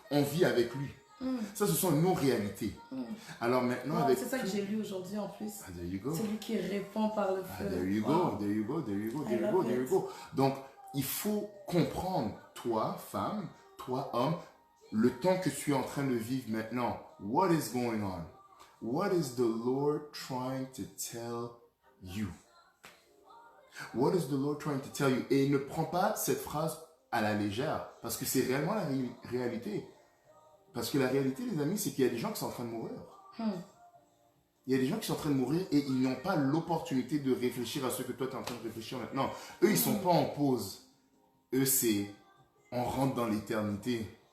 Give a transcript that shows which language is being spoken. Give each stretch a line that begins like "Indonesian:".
French: On vit avec lui. Ça, ce sont nos réalités. Alors maintenant, c'est ça que j'ai lu aujourd'hui en plus.
English: There you go.
French: C'est lui qui répond par le feu.
English: There you go.
French: Donc, il faut comprendre, toi, femme, toi, homme, le temps que tu es en train de vivre maintenant.
English: What is going on? What is the Lord trying to tell you? What is the Lord trying to tell you?
French: Et ne prends pas cette phrase à la légère, parce que c'est réellement la réalité. Parce que la réalité, les amis, c'est qu'il y a des gens qui sont en train de mourir. Il y a des gens qui sont en train de mourir et ils n'ont pas l'opportunité de réfléchir à ce que toi, tu es en train de réfléchir maintenant. Eux, ils ne sont pas en pause. Eux, c'est on rentre dans l'éternité.